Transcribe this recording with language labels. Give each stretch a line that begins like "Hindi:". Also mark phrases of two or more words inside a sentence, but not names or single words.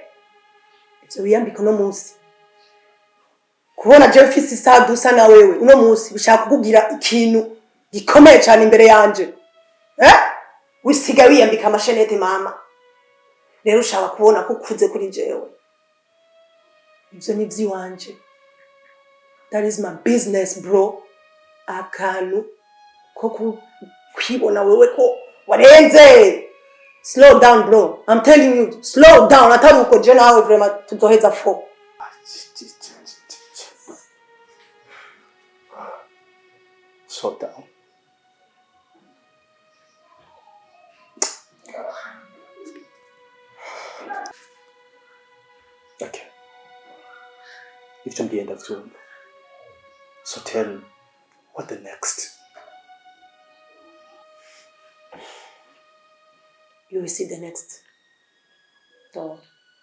Rundi: Ibyo wiyambika no munsi. Kubona je mfise isa dusa na wewe uno munsi bishaka kukugira ikintu gikomeye cyane imbere yanje. Wisiga wiyambika amashenete mama. Rero ushaka kubona ko kuze kuri jewe. Ibyo ni vyiwanje.
English: That is my business, bro.
Rundi: Akantu ko kwibona wewe ko warenze.
English: Slow down, bro. I'm telling you, slow down.
Rundi: Atari uko je nawe vraiment tuzoheza fo.
English: Slow down. Okay.
Rundi: Ivyo mbwiye ndavyumva.
English: So tell me, what the next? You will see the next. So